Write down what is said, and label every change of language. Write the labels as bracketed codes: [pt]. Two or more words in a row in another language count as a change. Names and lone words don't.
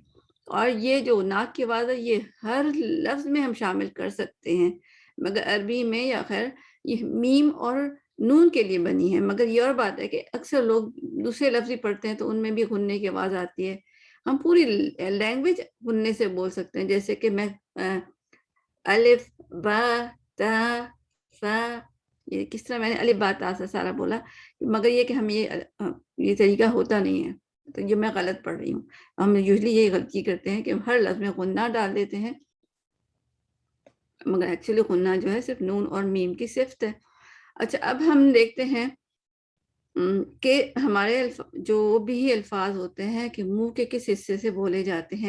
[ur] اور یہ جو ناک کی آواز ہے یہ ہر لفظ میں ہم شامل کر سکتے ہیں، مگر عربی میں یا خیر یہ میم اور نون کے لیے بنی ہے. مگر یہ اور بات ہے کہ اکثر لوگ دوسرے لفظ ہی پڑھتے ہیں تو ان میں بھی غننے کی آواز آتی ہے. ہم پوری لینگویج غننے سے بول سکتے ہیں. جیسے کہ میں الف با تا سا، یہ کس طرح میں نے الف با تا سا سارا بولا، مگر یہ کہ ہم یہ طریقہ ہوتا نہیں ہے، تو یہ میں غلط پڑھ رہی ہوں. ہم یوزلی یہ غلطی کرتے ہیں کہ ہر لفظ میں غنہ ڈال دیتے ہیں، مگر ایکچولی غنہ جو ہے صرف نون اور میم کی صفت ہے. اچھا، اب ہم دیکھتے ہیں کہ ہمارے جو بھی الفاظ ہوتے ہیں کہ منہ کے کس حصے سے بولے جاتے ہیں.